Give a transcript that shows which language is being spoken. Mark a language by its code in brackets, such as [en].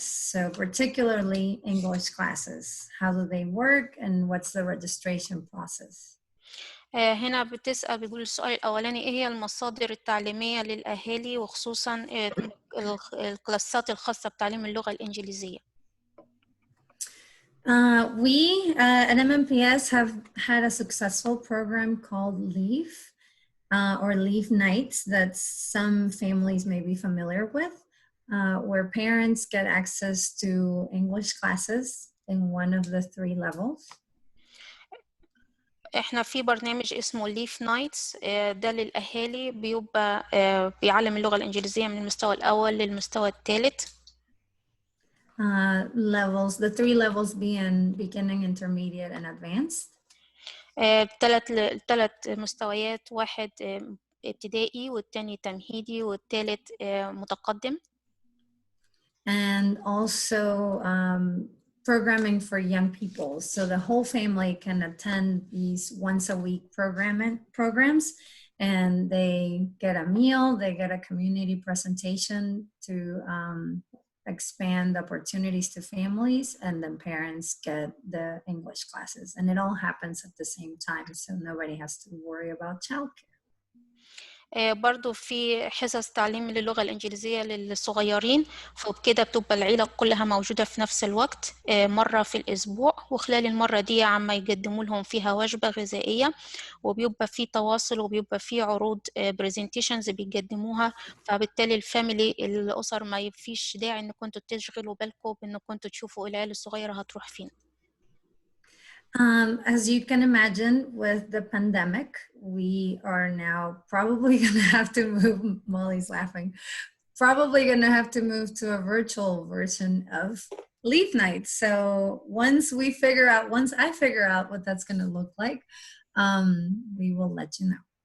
[en] So particularly English classes, how do they work and what's the registration process? [ar] هنا بتقول السؤال الأولاني إيه هي المصادر التعليمية للأهالي وخصوصا الكلاسات الخاصة بتعليم اللغة الإنجليزية. [en] We at MNPS have had a successful program called Leave or Leave Nights that some families may be familiar with, where parents get access to English classes in one of the 3 levels. [ar] احنا في برنامج اسمه ليف نايتس ده للأهالي بيبقى بيعلم اللغة الإنجليزية من المستوى الأول للمستوى الثالث. [en] Levels, the 3 levels being beginning, intermediate, and advanced. [ar] 3 مستويات، واحد ابتدائي والتاني تمهيدي والثالث متقدم. [en] And also programming for young people. So the whole family can attend these once a week programs and they get a meal, they get a community presentation to expand opportunities to families, and then parents get the English classes. And it all happens at the same time, so nobody has to worry about childcare. [ar] برضو في حصص تعليم للغة الإنجليزية للصغيرين، فبكده بتبقى العيلة كلها موجودة في نفس الوقت مرة في الأسبوع، وخلال المرة دي عم يقدموا لهم فيها وجبة غذائية وبيبقى في تواصل وبيبقى في عروض بريزنتيشنز بيقدموها، فبالتالي الفاميلي الأسر ما فيش داعي إن كنتوا تشغلوا بالكم بإن كنتوا تشوفوا العيلة الصغيرة هتروح فين. [en] As you can imagine, with the pandemic, we are now probably going to have to move, Molly's laughing, probably going to have to move to a virtual version of Leave Night. So once I figure out what that's going to look like, we will let you know.